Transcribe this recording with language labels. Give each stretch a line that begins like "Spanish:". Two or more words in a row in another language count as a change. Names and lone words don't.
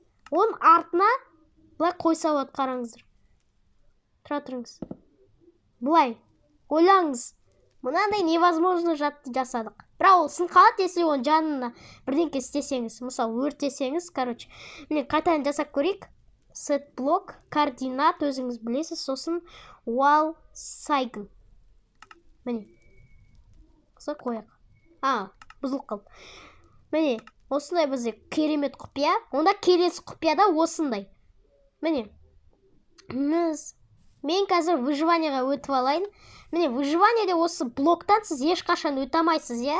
Kazakh: Оның артына былай қойса болады, қараңыздар. Тұра тұрыңыз. Былай, ойлаңыз. Мынандай невозможно жатты жасадық. Бірақ ол сын қалады, если оның жанына бірдеңке істесеңіз. Мысалы, өртесеңіз, короче. Міне, қайтадан жасап көрейік.
English: Set block,
Kazakh: координат өзіңіз білесіз, сосын
English: wall cycle.
Kazakh: Міне. Осылай қояқ. Бұзылып қалды. Міне, осындай бізде керемет құпия. Онда келесі құпияда осындай. Міне. Мен қазір выживанияға өтіп алайын. Міне, выживанияда осы блоктан сіз ешқашан өте алмайсыз, иә?